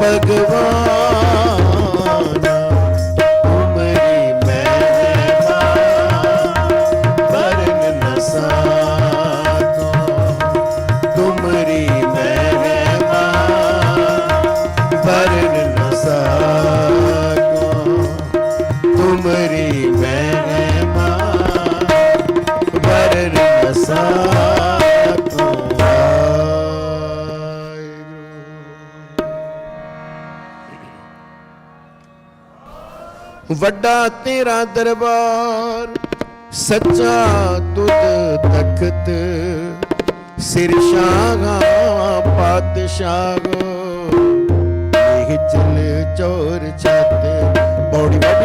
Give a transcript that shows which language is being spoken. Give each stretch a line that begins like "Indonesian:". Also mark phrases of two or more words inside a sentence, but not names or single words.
Hindi: भगवाना, तुमरी महिमा वरन न साको, तुमरी महिमा वरन न साको, तुमरी महिमा वरन न साको।
Punjabi: ਵੱਡਾ ਤੇਰਾ ਦਰਬਾਰ, ਸੱਚਾ ਤੁਧ ਤਖਤ, ਸਿਰ ਸ਼ਾਹਾਂ ਪਾਤਸ਼ਾਹੋ, ਇਹ ਚਲ ਚੋਰ ਛੱਤ, ਬੌੜੀ ਵੱਡੀ